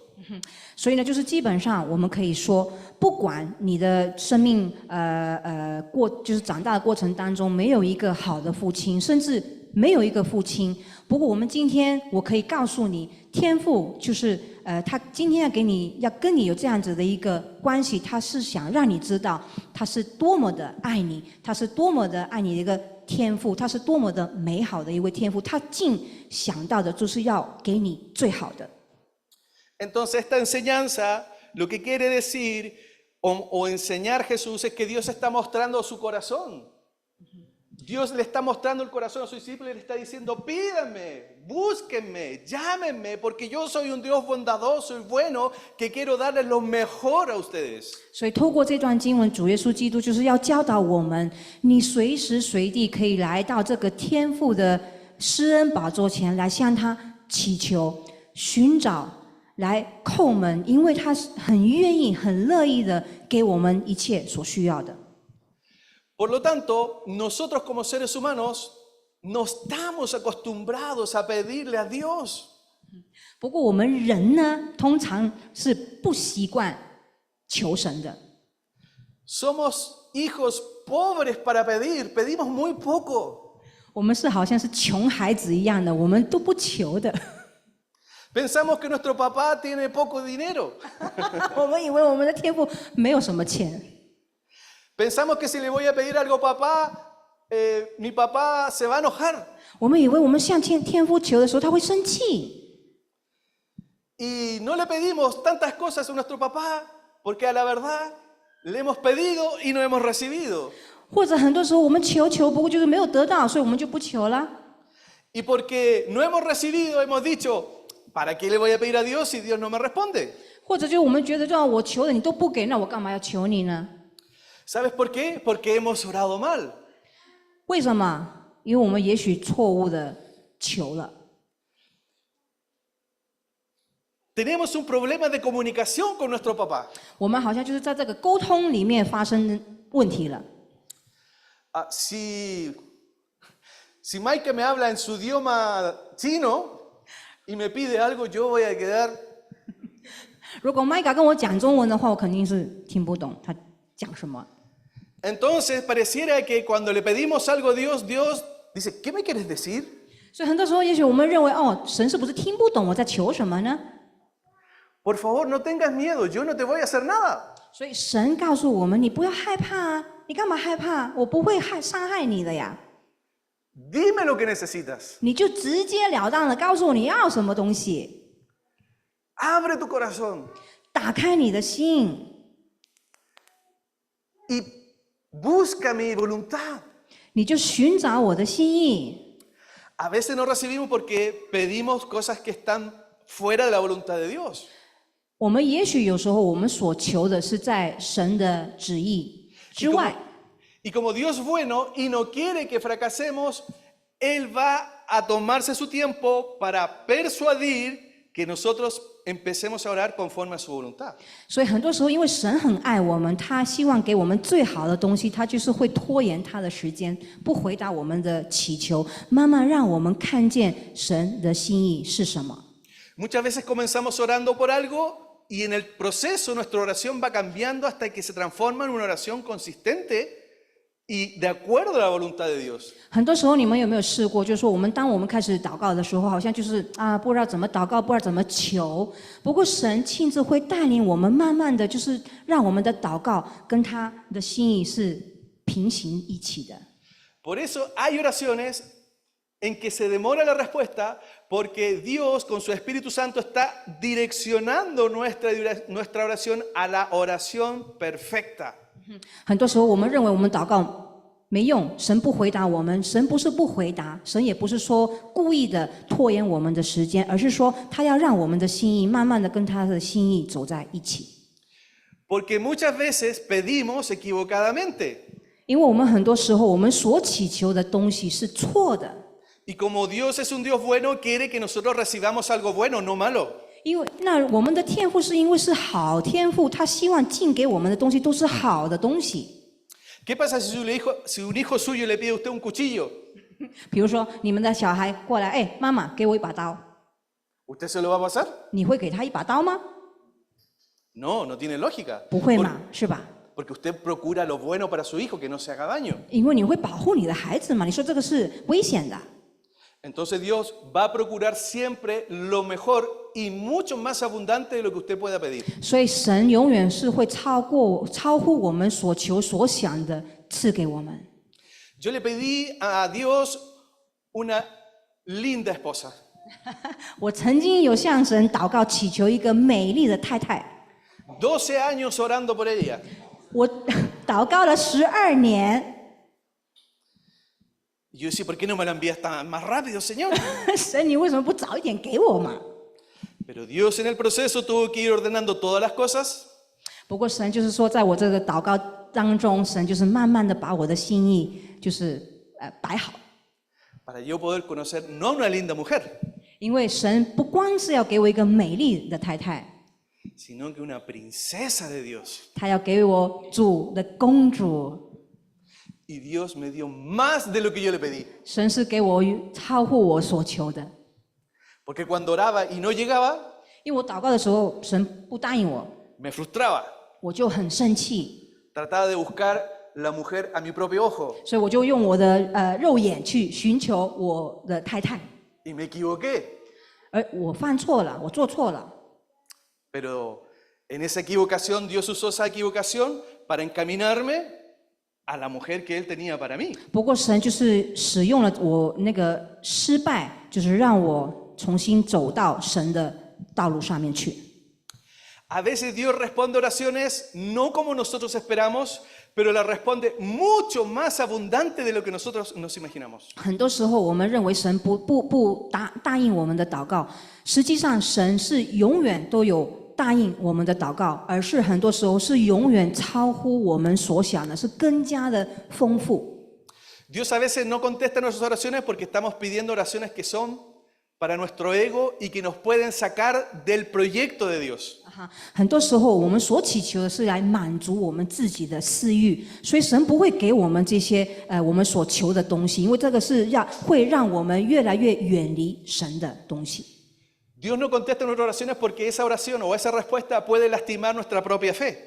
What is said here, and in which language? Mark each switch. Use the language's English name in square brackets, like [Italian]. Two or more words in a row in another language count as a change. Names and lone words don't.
[Chinese] 所以呢，就是基本上我们可以说，不管你的生命就是长大的过程当中，没有一个好的父亲，甚至没有一个父亲。不过我们今天我可以告诉你，天父就是他今天要跟你有这样子的一个关系，他是想让你知道他是多么的爱你，他是多么的爱你的一个天父，他是多么的美好的一位天父，他尽想到的就是要给你最好的。 [Spanish] Entonces esta enseñanza lo que quiere decir o enseñar Jesús es que Dios está mostrando su corazón. Dios le está mostrando el corazón a sus discípulos y le está diciendo, pídanme, búsquenme, llámenme, porque yo soy un Dios bondadoso y bueno que quiero darles lo mejor a ustedes. [Chinese] 所以透过这段经文，主耶稣基督就是要教导我们，你随时随地可以来到这个天父的施恩宝座前来向他祈求、寻找、来叩门，因为他很愿意、很乐意的给我们一切所需要的。 [Spanish] Por lo tanto, nosotros como seres humanos no estamos acostumbrados a pedirle a Dios. [Chinese] 不过我们人呢，通常是不习惯求神的。 [Spanish] Somos hijos pobres para pedir, pedimos muy poco. [Chinese] 我们是好像是穷孩子一样的，我们都不求的。 [Spanish] Pensamos que nuestro papá tiene poco dinero. [Chinese] 我们以为我们的天父没有什么钱。 [Spanish] Pensamos que si le voy a pedir algo a papá, mi papá se va a enojar. [Chinese] 我们以为我们向天父求的时候，他会生气。 [Spanish] Y no le pedimos tantas cosas a nuestro papá, porque a la verdad le hemos pedido y no hemos recibido. [Chinese] 或者很多时候我们求，不过就是没有得到，所以我们就不求了。 [Spanish] Y porque no hemos recibido, hemos dicho, ¿para qué le voy a pedir a Dios si Dios no me responde? [Chinese] 或者就我们觉得，就我求的你都不给，那我干嘛要求你呢？ [Spanish] ¿Sabes por qué? Porque hemos orado mal. [Chinese] 为什么？因为我们也许错误的求了。 [Spanish] Tenemos un problema de comunicación con nuestro papá. [Chinese] 我们好像就是在这个沟通里面发生问题了。 [Spanish] Si Maika me habla en su idioma chino y me pide algo, yo voy a quedar. [Chinese] 如果麦卡跟我讲中文的话，我肯定是听不懂他讲什么。 [Spanish] Entonces pareciera que cuando le pedimos algo a Dios, Dios dice, ¿qué me quieres decir? [Chinese] 所以很多时候，也许我们认为，哦，神是不是听不懂我在求什么呢？ [Spanish] Por favor, no tengas miedo, yo no te voy a hacer nada. [Chinese] 所以神告诉我们，你不要害怕啊，你干嘛害怕？我不会伤害你的呀。 [Spanish] Dime lo que necesitas. [Chinese] 你就直截了当的告诉我你要什么东西， [Spanish] Abre tu corazón [Chinese] 打开你的心， [Spanish] y busca mi voluntad. [Chinese] 你就寻找我的心意。 [Spanish] A veces no recibimos porque pedimos cosas que están fuera de la voluntad de Dios. [Chinese] 我们也许有时候我们所求的是在神的旨意之外。 [Spanish] Y como Dios es bueno y no quiere que fracasemos, Él va a tomarse su tiempo para persuadir que nosotros empecemos a orar conforme a su voluntad. [Chinese] 所以很多时候，因为神很爱我们，他希望给我们最好的东西，他就是会拖延他的时间，不回答我们的祈求，慢慢让我们看见神的心意是什么。 [Spanish] Muchas veces comenzamos orando por algo y en el proceso nuestra oración va cambiando hasta que se transforma en una oración consistente y de acuerdo a la voluntad de Dios. [Chinese] 很多时候，你们有没有试过？就是说，当我们开始祷告的时候，好像就是不知道怎么祷告，不知道怎么求。不过神亲自会带领我们，慢慢的就是让我们的祷告跟他的心意是平行一起的。 [Spanish] Por eso hay oraciones en que se demora la respuesta porque Dios con su Espíritu Santo está direccionando nuestra oración a la oración perfecta. [Chinese] 很多时候，我们认为我们祷告没用，神不回答我们，神不是不回答，神也不是说故意的拖延我们的时间，而是说他要让我们的心意慢慢的跟他的心意走在一起。 [Spanish] Porque muchas veces pedimos equivocadamente. [Chinese] 因为我们很多时候，我们所祈求的东西是错的。 [Spanish] Y como Dios es un Dios bueno, quiere que nosotros recibamos algo bueno, no malo. [Chinese] 因为那我们的天父是因为是好天父，他希望进给我们的东西都是好的东西。 [Spanish] ¿Qué pasa si un hijo suyo le pide a usted un cuchillo? [Chinese] 比如说，你们的小孩过来，哎，妈妈，给我一把刀， [Spanish] ¿Usted se lo va a pasar? [Chinese] 你会给他一把刀吗？ [Spanish] No, no tiene lógica. [Chinese] 不会嘛，是吧？ [Spanish] Porque usted procura lo bueno para su hijo, que no se haga daño. [Chinese] 因为你会保护你的孩子嘛，你说这个是危险的。 [Spanish] Entonces Dios va a procurar siempre lo mejor y mucho más abundante de lo que usted pueda pedir. [Chinese] 所以神永远是会超乎我们所求所想的赐给我们。 [Spanish] Yo le pedí a Dios una linda esposa. [Chinese] 我曾经有向神祷告祈求一个美丽的太太， [Spanish] 12 años orando por ella. [Chinese] 我祷告了12年。 [Spanish] Y yo decía, ¿por qué no me la envías más rápido, Señor? [Chinese] 神，你为什么不早一点给我嘛？ [Spanish] Pero Dios en el proceso tuvo que ir ordenando todas las cosas. [Chinese] 不过神就是说，在我这个祷告当中，神就是慢慢的把我的心意就是摆好， [Spanish] Para yo poder conocer no una linda mujer, [Chinese] 因为神不光是要给我一个美丽的太太， [Spanish] sino que una princesa de Dios. [Chinese] 他要给我主的公主。 [Spanish] Y Dios me dio más de lo que yo le pedí. [Chinese] 神是给我超乎我所求的， [Spanish] Porque cuando oraba y no llegaba, [Chinese] 因为我祷告的时候，神不答应我， [Spanish] me frustraba. [Chinese] 我就很生气， [Spanish] Trataba de buscar la mujer a mi propio ojo. [Chinese] 所以我就用我的肉眼去寻求我的太太， [Spanish] Y me equivoqué. [Chinese] 而我犯错了，我做错了。 [Spanish] Pero en esa equivocación, Dios usó esa equivocación para encaminarme a la mujer que Él tenía para mí. [Chinese] 不过神就是使用了我那个失败，就是让我重新走到神的道路上面去。 [Spanish] A veces Dios responde oraciones no como nosotros esperamos, pero la responde mucho más abundante de lo que nosotros nos imaginamos. [Chinese] 很多时候我们认为神不答应我们的祷告，实际上神是永远都有答应我们的祷告，而是很多时候是永远超乎我们所想的，是更加的丰富。 [Spanish] Dios a veces no contesta nuestras oraciones porque estamos pidiendo oraciones que son para nuestro ego y que nos pueden sacar del proyecto de Dios. [Chinese] 很多时候我们所祈求的是来满足我们自己的私欲，所以神不会给我们这些我们所求的东西，因为这个是会让我们越来越远离神的东西。 [Spanish] Dios no contesta nuestras oraciones porque esa oración o esa respuesta puede lastimar nuestra propia fe.